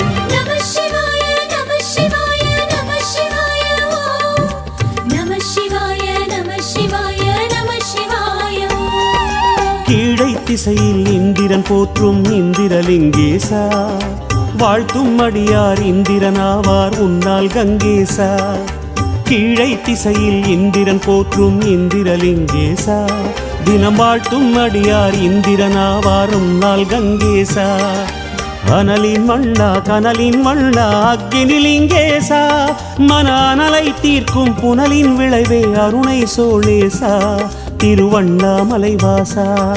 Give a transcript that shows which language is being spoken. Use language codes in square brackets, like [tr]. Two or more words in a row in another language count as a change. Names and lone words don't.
[sa] नमः शिवाय नमः शिवाय नमः शिवाय ओम नमः शिवाय नमः शिवाय नमः शिवाय ओम [ta] கீழை திசையில் இந்திரன் போற்றும் இந்திரலிங்கேசா வாழ்த்தும் அடியார் இந்திரனாவார் உன்னால் கங்கேசா கீழை திசையில் இந்திரன் போற்றும் இந்திரலிங்கேசா தினம் வாழ்த்தும் அடியார் இந்திரனாவார் உன்னால் கங்கேசா அனலின் மண்ணா கனலின் மண்ணா அக்கினிலிங்கேசா மன அனலை தீர்க்கும் புனலின் விளைவே அருணை சோழேசா திருவண்ணாமலைவாசா